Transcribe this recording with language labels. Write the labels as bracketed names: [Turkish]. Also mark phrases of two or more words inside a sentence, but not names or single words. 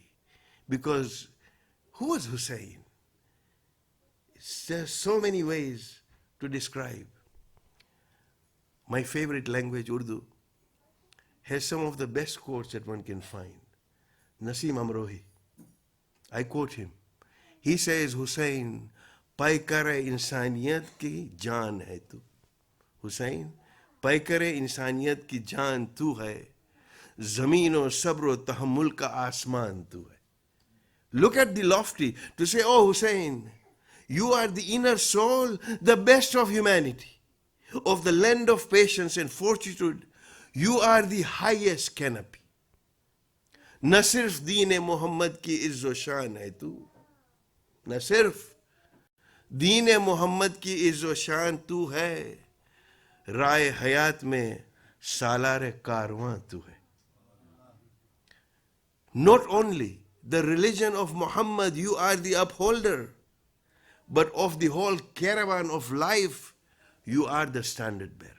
[English] Because who was Hussein? There's so many ways to describe. My favorite language, Urdu, has some of the best quotes that one can find. Naseem Amrohi, I quote him. He says, Hussein, [Urdu] پیکر انسانیت کی جان ہے تو. حسین، پیکر انسانیت کی جان تو ہے. زمین و صبر و تحمل کا آسمان تو ہے. [English] Look at the lofty, to say, oh Hussein, you are the inner soul, the best of humanity, of the land of patience and fortitude. You are the highest canopy. [Urdu] نہ صرف دین محمد کی عز و شان ہے تو. نہ صرف دین محمد کی عز و شان تو ہے. رہ حیات میں سالار کارواں تو ہے. [English] Not only the religion of Muhammad, you are the upholder, but of the whole caravan of life, you are the standard bearer.